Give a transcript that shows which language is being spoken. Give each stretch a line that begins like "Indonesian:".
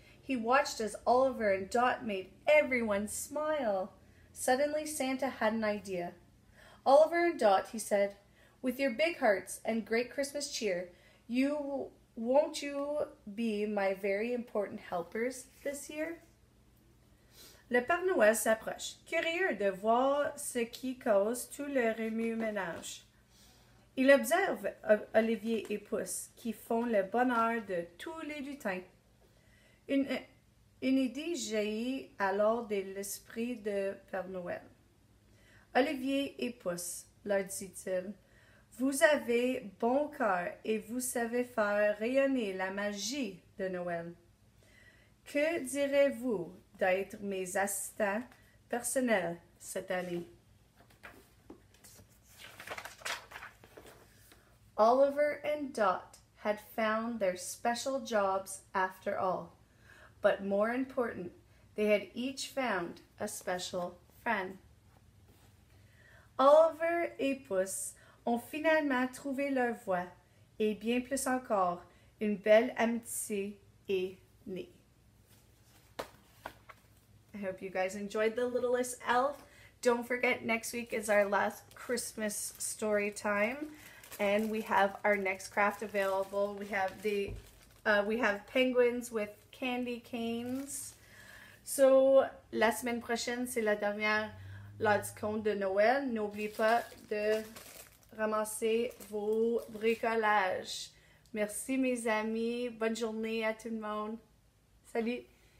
English: He watched as Oliver and Dot made everyone smile. Suddenly, Santa had an idea. Oliver and Dot, he said, with your big hearts and great Christmas cheer, won't you be my very important helpers this year?
French: Le Père Noël s'approche, curieux de voir ce qui cause tout le remue-ménage. Il observe Olivier et Pouce, qui font le bonheur de tous les lutins. Une idée jaillit alors de l'esprit de Père Noël. Olivier et Pouce, leur dit-il, vous avez bon cœur et vous savez faire rayonner la magie de Noël. Que direz-vous d'être mes assistants personnels cette année?
English: Oliver and Dot had found their special jobs after all, but more important, they had each found a special friend.
French: Oliver et Pouce ont finalement trouvé leur voie, et bien plus encore, une belle amitié est née.
English: I hope you guys enjoyed The Littlest Elf. Don't forget, next week is our last Christmas story time, and we have our next craft available. We have penguins with candy canes.
French: So, la semaine prochaine, c'est la dernière l'heure du conte de Noël. N'oubliez pas de ramasser vos bricolages. Merci mes amis. Bonne journée à tout le monde. Salut!